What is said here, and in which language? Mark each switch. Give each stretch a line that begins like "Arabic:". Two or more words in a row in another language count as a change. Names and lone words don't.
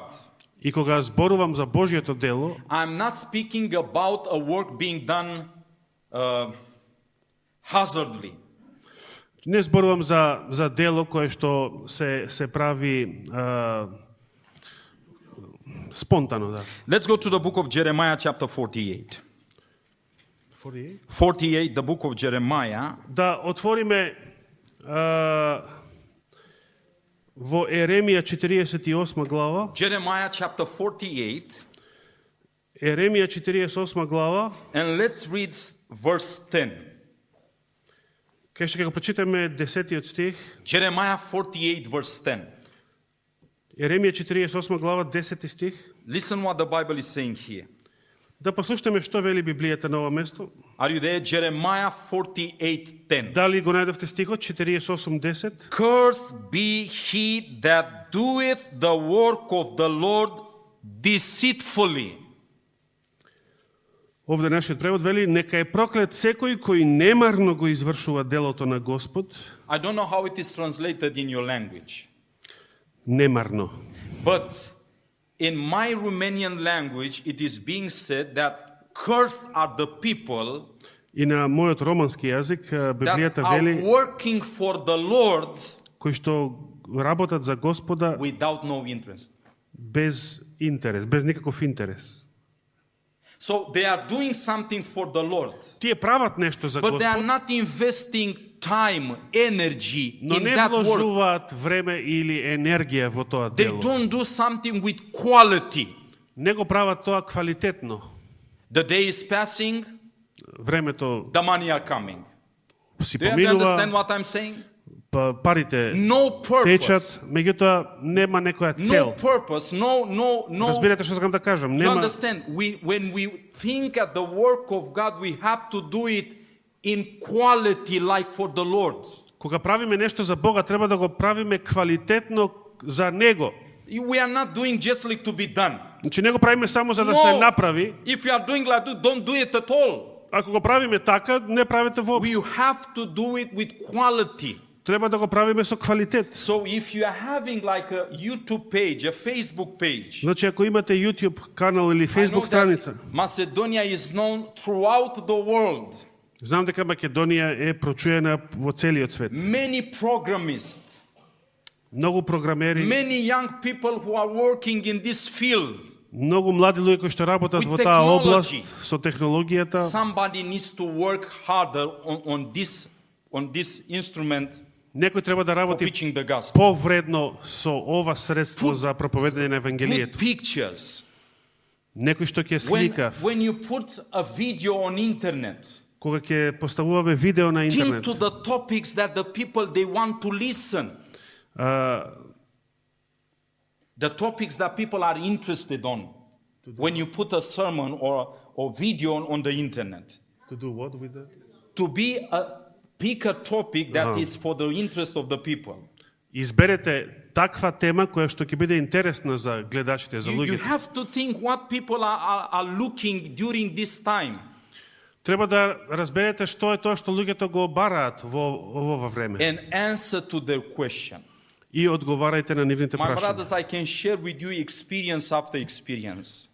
Macedonian: И кога зборувам за Божјото дело,
English: I'm not speaking about a work being done hazardly.
Macedonian: не зборувам за дело кое што се прави спонтано, да.
English: Let's go to the book of Jeremiah chapter 48. 48, the book of Jeremiah.
Macedonian: Да отвориме во Еремија 48 глава.
English: Jeremiah chapter 48.
Macedonian: Еремија 48 глава.
English: And let's read verse 10.
Macedonian: Кај што ќе го прочитаме 10-тиот стих.
English: Jeremiah 48 verse 10.
Macedonian: Еремија 48 глава 10 стих.
English: Listen what the Bible is saying here.
Macedonian: Да послушаме што вели Библијата на ова место.
English: Are you there? Jeremiah 48:10.
Macedonian: Дали го најдовте стихот 48:10?
English: Cursed be he that doeth the work of the Lord deceitfully.
Macedonian: Овде нашиот превод вели: нека е проклет секој кој немарно го извршува делото на Господ.
English: I don't know how it is translated in your language.
Macedonian: Немарно.
English: But in my Romanian language, it is being said that cursed are the people
Macedonian: И на мојот романски јазик
English: that
Macedonian: Библијата
English: are
Macedonian: вели
English: working for the Lord
Macedonian: кои што работат за Господа
English: without no interest.
Macedonian: без интерес, без никаков интерес.
English: So they are doing something for the Lord,
Macedonian: Тие прават нешто за
English: but they are
Macedonian: Господ,
English: not investing time, energy
Macedonian: но
English: in
Macedonian: не
English: that work.
Macedonian: вложуваат време или енергија во тоа
English: They
Macedonian: дело.
English: don't do something with quality.
Macedonian: Не го прават тоа квалитетно.
English: The day is passing,
Macedonian: Времето
English: the money are coming.
Macedonian: си
English: Do you understand
Macedonian: поминува,
English: what I'm saying?
Macedonian: парите
English: No purpose.
Macedonian: течат, меѓутоа нема некоја
English: No
Macedonian: цел.
English: purpose. No.
Macedonian: Разбирате што сакам да кажам?
English: You
Macedonian: Нема
English: understand? When we think at the work of God, we have to do it in quality like for the Lord.
Macedonian: Кога правиме нешто за Бога, треба да го правиме квалитетно за Него.
English: We are not doing just like to be done.
Macedonian: Значи не го правиме само за да се
English: No.
Macedonian: направи.
English: If you are doing like that, don't do it at all.
Macedonian: Ако го правиме така, не правите воопшто.
English: We have to do it with quality.
Macedonian: Треба да го правиме со квалитет.
English: So if you are having like a YouTube page, a Facebook page,
Macedonian: Значи ако имате YouTube канал или
English: I know
Macedonian: Facebook
English: that
Macedonian: страница,
English: Macedonia is known throughout the world.
Macedonian: знам дека Македонија е прочуена во целиот свет.
English: Many programists,
Macedonian: Многу програмери,
English: many young people who are working in this field.
Macedonian: многу млади луѓе кои што работат
English: With
Macedonian: во таа област
English: technology.
Macedonian: со технологијата.
English: Somebody needs to work harder on this instrument
Macedonian: Некој треба да
English: for
Macedonian: работи
English: preaching the gospel.
Macedonian: повредно со ова средство за проповедање на
English: Good
Macedonian: евангелието.
English: pictures.
Macedonian: Некој што ќе
English: When,
Macedonian: слика,
English: when you put a video on internet,
Macedonian: кога ќе поставуваме видео на
English: think
Macedonian: интернет,
English: to the topics that the people they want to listen. The topics that people are interested on. When you put a sermon or video on the internet. to do what with that? To pick a topic that is for the interest of the people.
Macedonian: Изберете таква тема која што ќе биде интересна за гледачите, за
English: You
Macedonian: луѓето.
English: have to think what people are looking during this time.
Macedonian: Треба да разберете што е тоа што луѓето го бараат во ова време
English: And answer to their question.
Macedonian: и одговарајте на нивните
English: My
Macedonian: прашања.
English: brothers, I can share with you experience after experience.